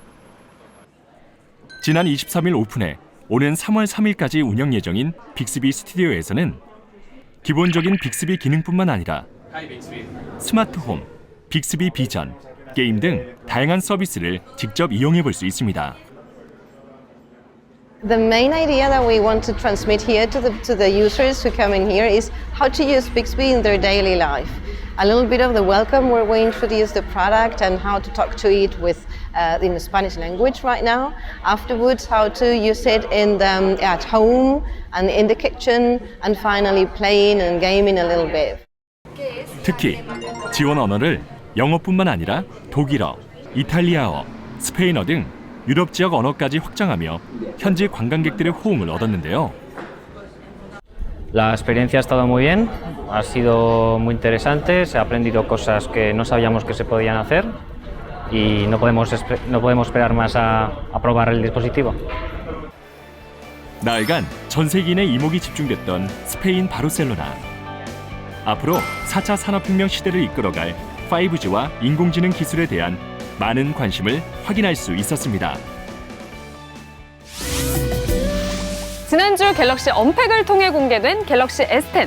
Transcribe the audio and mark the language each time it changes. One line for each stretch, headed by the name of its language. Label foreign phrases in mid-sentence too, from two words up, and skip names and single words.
Korean: 지난 23일 오픈해 오는 3월 3일까지 운영 예정인 빅스비 스튜디오에서는 기본적인 빅스비 기능뿐만 아니라 스마트홈, 빅스비 비전, 게임 등 다양한 서비스를 직접 이용해 볼 수 있습니다.
English: The main idea that we want to transmit here to the users who come in here is how to use Bixby in their daily life. A little bit of the welcome where we introduce the product and how to talk to it in the Spanish language right now. Afterwards, how to use it at home and in the kitchen, and finally playing and gaming a little bit.
Korean: 특히 지원 언어를 영어뿐만 아니라 독일어, 이탈리아어, 스페인어 등 유럽 지역 언어까지 확장하며 현지 관광객들의 호응을 얻었는데요.
Spanish: La experiencia ha estado muy bien, ha sido muy interesante, se ha aprendido cosas que no sabíamos que se podían hacer y no podemos esperar más a probar el dispositivo.
Korean: 나흘간 전 세계인의 이목이 집중됐던 스페인 바르셀로나. 앞으로 4차 산업혁명 시대를 이끌어갈 5G와 인공지능 기술에 대한 많은 관심을 확인할 수 있었습니다. 지난주 갤럭시 언팩을 통해 공개된 갤럭시 S10.